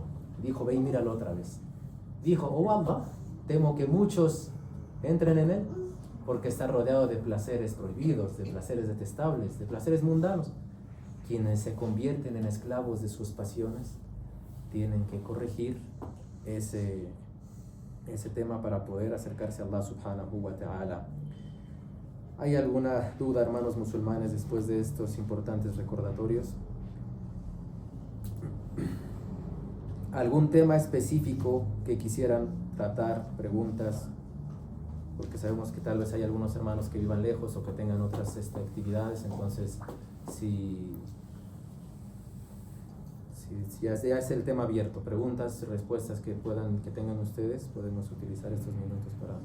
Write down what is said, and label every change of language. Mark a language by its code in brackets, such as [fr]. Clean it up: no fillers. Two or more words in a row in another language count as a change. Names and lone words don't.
[es] Dijo, ve y míralo otra vez. Dijo, oh Allah, temo que muchos entren en él porque está rodeado de placeres prohibidos, de placeres detestables, de placeres mundanos. Quienes se convierten en esclavos de sus pasiones tienen que corregir ese tema para poder acercarse a [ar] الله سبحانه وتعالى. [es] ¿Hay alguna duda, hermanos musulmanes, después de estos importantes recordatorios? ¿Algún tema específico que quisieran tratar? Preguntas, porque sabemos que tal vez hay algunos hermanos que vivan lejos o que tengan otras actividades, entonces si ya es el tema abierto, preguntas, respuestas que tengan ustedes, podemos utilizar estos minutos para...